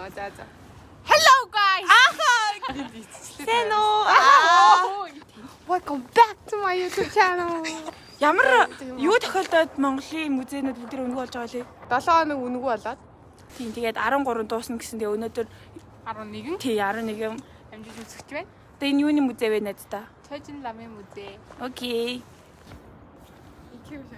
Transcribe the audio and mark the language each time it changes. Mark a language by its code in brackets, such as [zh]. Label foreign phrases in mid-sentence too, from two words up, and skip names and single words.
[en] Hello guys. Hello. Welcome back to my YouTube channel. [mn] Ямар юу тохиолдоод Монголын музейнүүд бүгд өнгө болж байгаа лээ? 7 хоног үнэгүй болоод. Тийм тэгээд 13 дуусна гэсэн. Тэгээ өнөөдөр 11. Тий 11 амжилт үзэгч байна. Тэгээ энэ юуны музей вэ надтай? Цайжин ламын музей. Окей. Икэв шээ.